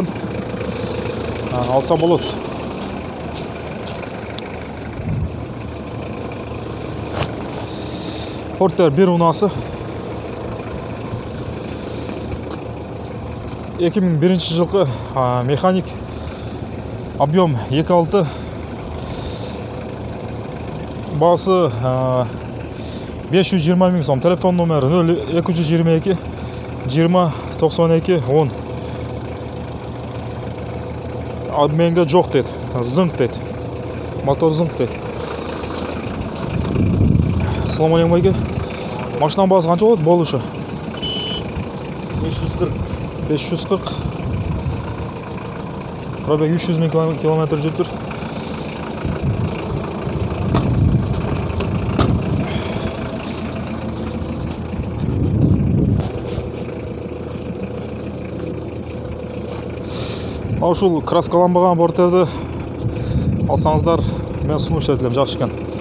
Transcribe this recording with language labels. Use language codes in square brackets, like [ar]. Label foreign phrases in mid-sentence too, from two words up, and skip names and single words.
[ky] Алса болот. Портер 1 унаасы. 2001 жылкы механик. Объем 2.6. Баасы 520 000 сом. [kk] Телефон номері 0222 20 92 10. Менге жоқ дейді. Зыңқ дейді. Мотор зыңқ дейді. [ar] السلام عليكم [kk] байке. Машинаның баасы қанша болады болушы? 540. 540. [ky] Пробег 300 000 км жүрүп тур. Ушул краскаланбаган портерди алсаңыздар, мен сунуш этилем, жакшы экен.